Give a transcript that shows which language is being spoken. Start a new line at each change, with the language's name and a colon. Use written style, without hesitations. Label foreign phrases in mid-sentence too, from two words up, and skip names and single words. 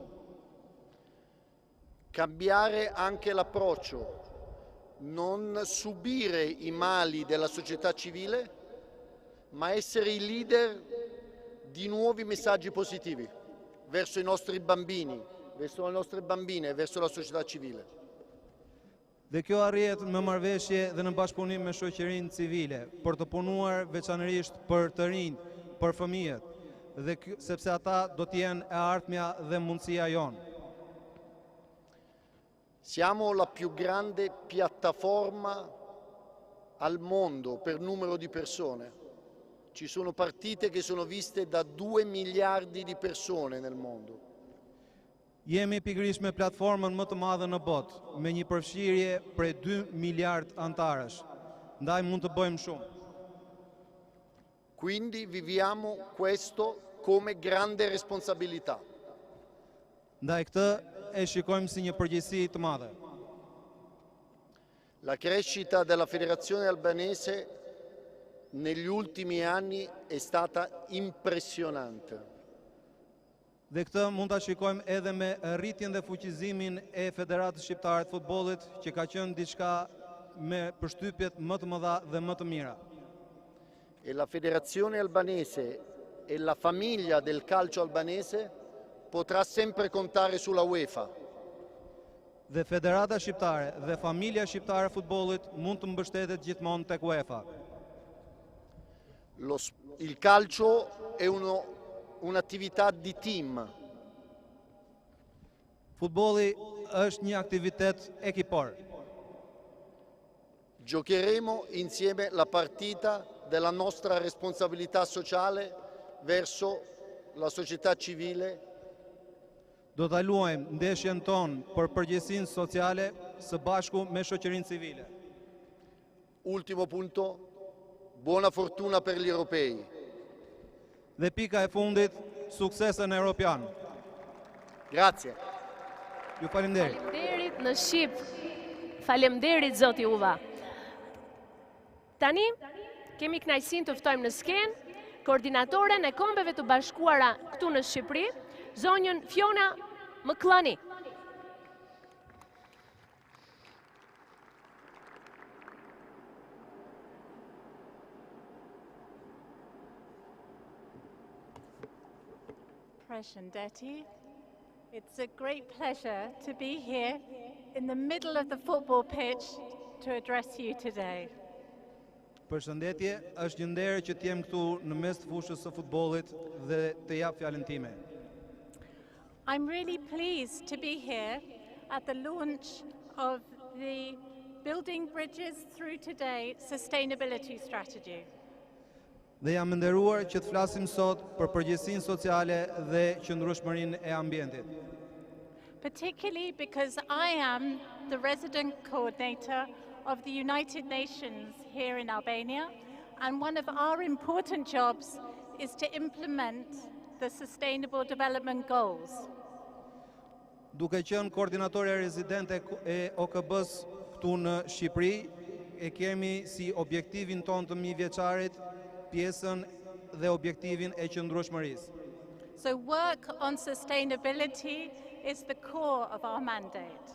Italian: Cambiare anche l'approccio, non subire i mali della società civile, ma essere i leader di nuovi messaggi positivi verso i nostri bambini, verso le nostre bambine, verso la società civile.
Albanian: Dhe kjo arrihet me marrëveshje dhe në bashkëpunim me shoqërinë civile, për të punuar veçanërisht për të rinj, për fëmijët, dhe sepse ata do të jenë e ardhmja dhe mundësia jonë.
Italian: Siamo la più grande piattaforma al mondo per numero di persone. Ci sono partite che sono viste da 2 miliardi di persone nel mondo.
Albanian: Jemi pikërisht me platformën më të madhe në botë, me një përfshirje prej 2 miliard antarësh. Ndaj mund të bëjmë shumë.
Italian: Quindi viviamo questo come grande responsabilità.
Albanian: Ndaj këtë e shikojmë si një përgjegjësi të madhe.
Italian: La crescita della Federazione Albanese negli ultimi anni è stata impressionante.
Albanian: Dhe këtë mund ta shikojmë edhe me rritjen dhe fuqizimin e Federatës Shqiptare të Futbollit, që ka qenë diçka me përshtypjet më të mëdha dhe më të mira.
Italian: E la Federazione Albanese e la famiglia del calcio albanese potrà sempre contare sulla UEFA.
Albanian: Dhe Federata Shqiptare dhe familja shqiptare e futbollit mund të mbështetet gjithmonë tek UEFA.
Italian: Il calcio è un'attività di team.
Albanian: Futbolli është një aktivitet ekipor.
Italian: Giocheremo insieme la partita della nostra responsabilità sociale verso la società civile.
Albanian: Do ta luajmë ndeshjen tonë për përgjegjësinë sociale së bashku me shoqërinë civile.
Italian: Ultimo punto, buona fortuna per gli europei.
Albanian: Dhe pika e fundit, suksesën europian.
Italian: Grazie.
Albanian: Ju faleminderit. Faleminderit në Shqip. Faleminderit zoti Uva. Tani kemi kënaqësinë të ftojmë në skenë koordinatoren e Kombeve të Bashkuara këtu në Shqipëri, zonjën Fiona McClunny.
English: Presidente, it's a great pleasure to be here in the middle of the football pitch to address you today.
Albanian: Përshëndetje, është një nder që të jem këtu në mes të fushës së futbollit dhe të jap fjalën time.
English: I'm really pleased to be here at the launch of the Building Bridges Through Today Sustainability Strategy.
Albanian: Dhe jam nderuar që të flasim sot për përgjegjësinë sociale dhe qëndrueshmërinë e ambientit.
English: Particularly because I am the resident coordinator of the United Nations here in Albania, and one of our important jobs is to implement the Sustainable Development Goals.
Albanian: Duke qenë koordinatorja rezidente e OKB-s këtu në Shqipëri, e kemi si objektivin ton të mijëvjeçarit pjesën dhe objektivin e qëndrueshmërisë.
English: So work on sustainability is the core of our mandate.